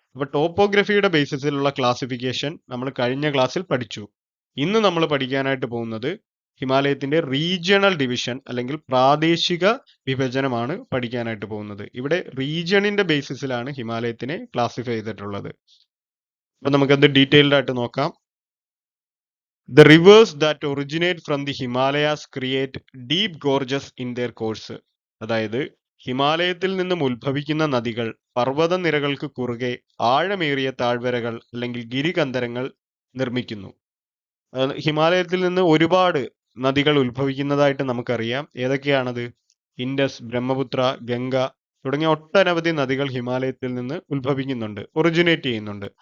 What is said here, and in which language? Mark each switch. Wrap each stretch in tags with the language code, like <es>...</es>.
<ml>അപ്പൊ ടോപ്പോഗ്രഫിയുടെ ബേസിസിലുള്ള ക്ലാസിഫിക്കേഷൻ നമ്മൾ കഴിഞ്ഞ ക്ലാസ്സിൽ പഠിച്ചു. ഇന്ന് നമ്മൾ പഠിക്കാനായിട്ട് പോകുന്നത് ഹിമാലയത്തിന്റെ റീജിയണൽ ഡിവിഷൻ അല്ലെങ്കിൽ പ്രാദേശിക വിഭജനമാണ് പഠിക്കാനായിട്ട് പോകുന്നത്. ഇവിടെ റീജിയണിന്റെ ബേസിസിലാണ് ഹിമാലയത്തിനെ ക്ലാസിഫൈ ചെയ്തിട്ടുള്ളത്. അപ്പൊ നമുക്കത് ഡീറ്റെയിൽഡ് ആയിട്ട് നോക്കാം.</ml> <en>The rivers that originate from the Himalayas create deep gorges in their course.</en> <ml>അതായത് ഹിമാലയത്തിൽ നിന്നും ഉത്ഭവിക്കുന്ന നദികൾ പർവ്വതനിരകൾക്ക് കുറുകെ ആഴമേറിയ താഴ്വരകൾ അല്ലെങ്കിൽ ഗിരികന്ധരങ്ങൾ നിർമ്മിക്കുന്നു. ഹിമാലയത്തിൽ നിന്ന് ഒരുപാട് നദികൾ ഉത്ഭവിക്കുന്നതായിട്ട് നമുക്കറിയാം. ഏതൊക്കെയാണത്? ഇൻഡസ്, ബ്രഹ്മപുത്ര, ഗംഗ തുടങ്ങിയ ഒട്ടനവധി നദികൾ ഹിമാലയത്തിൽ നിന്ന് ഉത്ഭവിക്കുന്നുണ്ട്, ഒറിജിനേറ്റ് ചെയ്യുന്നുണ്ട്.</ml>